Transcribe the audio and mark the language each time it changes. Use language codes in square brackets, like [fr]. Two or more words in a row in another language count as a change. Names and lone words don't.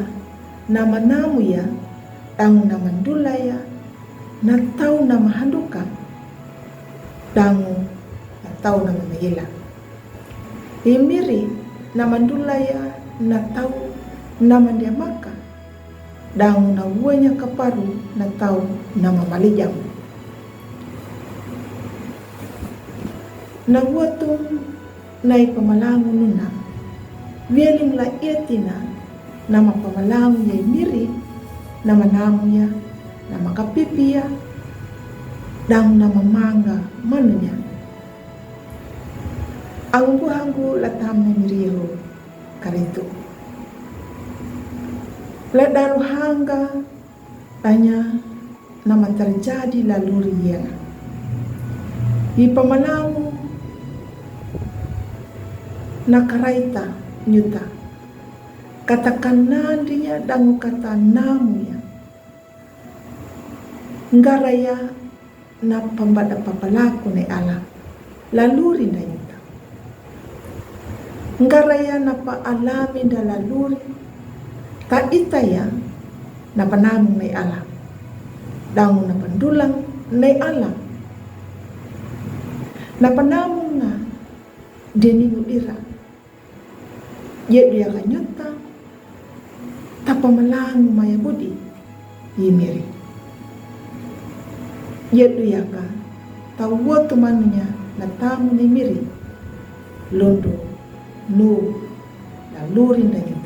[xbr] nama namu ya dang nama dulaya na tau nama handuka dang na tau nama mayila imiri nama dulaya na tau nama dia maka dang na uanya kaparu na tau nama malijam na watung nai pamalangu nuna wieling la etina nama pamalangu ya miri nama namu ya nama kapipi ya dang nama manga manunya ang buhanggu latam na miriho karito la daru hangga tanya nama terjadi laluri ya di pamalangu nakaraita nyuta katakan nandinya dangu kata namu ya ngaraya na pambada papalaku ne ala laluri na nyuta ngaraya na pa alami da laluri ta itaya na panamong ne ala dangu na pandulang ne ala na panamong na deningu ira yedu yaka nyuta tapamalangu maya budi yimiri yedu yaka tawotu manunya na tamu ni miri londo nu laluri na nyuta.